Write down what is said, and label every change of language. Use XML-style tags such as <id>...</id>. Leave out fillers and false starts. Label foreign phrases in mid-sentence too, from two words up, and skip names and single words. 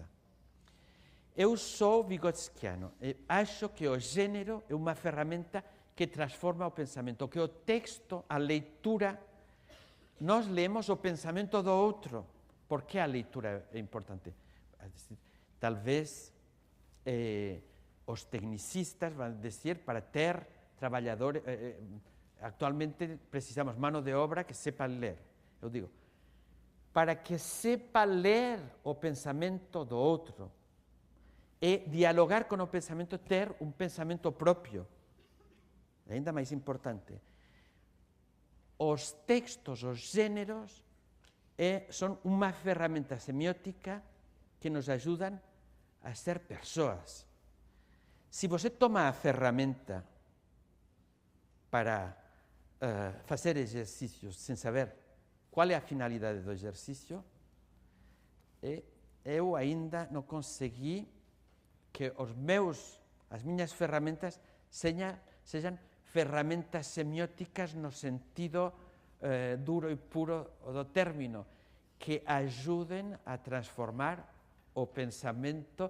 <pt>Eu sou vigotskiano e acho que o gênero é uma ferramenta que transforma o pensamento, que o texto, a leitura, nós lemos o pensamento do outro. Por que a leitura é importante? Talvez os tecnicistas vão dizer para ter trabalhadores, atualmente precisamos</pt> <es>mano de obra que sepa</es> <pt>ler. Eu digo, para que sepa ler o pensamento do outro e dialogar con o pensamento, ter un pensamento propio.</pt> <gl>E ainda máis importante, os textos, os géneros, son unha ferramenta semiótica que nos ajudan a ser persoas.</gl> <pt>Se você toma a ferramenta para facer exercícios sem saber qual é a finalidade do exercício, eu ainda não consegui que as minhas ferramentas sejam ferramentas semióticas no sentido duro e puro do término, que ajudem a transformar o pensamento.</pt>